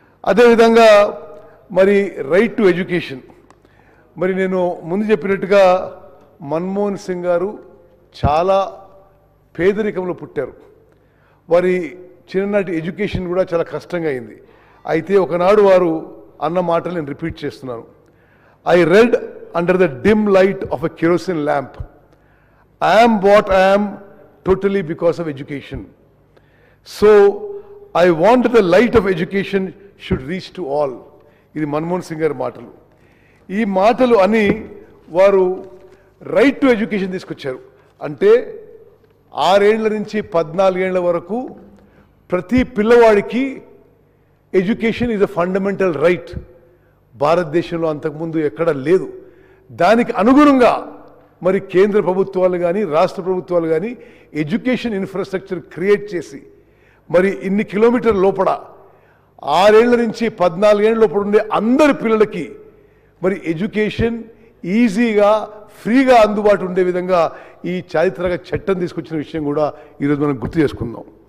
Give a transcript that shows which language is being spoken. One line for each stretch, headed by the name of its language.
Telugu: అదేవిధంగా మరి right to education, మరి నేను ముందు చెప్పినట్టుగా మన్మోహన్ సింగ్ గారు చాలా పేదరికంలో పుట్టారు. వారి చిన్ననాటి ఎడ్యుకేషన్ కూడా చాలా కష్టంగా అయింది. అయితే ఒకనాడు వారు అన్న మాటలు నేను రిపీట్ చేస్తున్నాను.
English: I read under the dim light of a kerosene lamp. I am what I am totally because of education. So I want the light of education should reach to all.
Telugu: ఇది మన్మోహన్ సింగ్ గారి మాటలు. ఈ మాటలు అని వారు right to education తీసుకొచ్చారు. అంటే 6 ఏళ్ల నుంచి 14 ఏళ్ల వరకు ప్రతి పిల్లవాడికి
English: Education is a fundamental right.
Telugu: భారతదేశంలో అంతకుముందు ఎక్కడ లేదు. దానికి అనుగుణంగా మరి కేంద్ర ప్రభుత్వాలు కానీ రాష్ట్ర ప్రభుత్వాలు కానీ ఎడ్యుకేషన్ ఇన్ఫ్రాస్ట్రక్చర్ క్రియేట్ చేసి మరి ఇన్ని కిలోమీటర్ల లోపల 6 ఏళ్ల నుంచి 14 ఏళ్ల లోపల ఉండే అందరి పిల్లలకి మరి ఎడ్యుకేషన్ ఈజీగా ఫ్రీగా అందుబాటు ఉండే విధంగా ఈ చారిత్రక చట్టం తీసుకొచ్చిన విషయం కూడా ఈరోజు మనం గుర్తు చేసుకుందాం.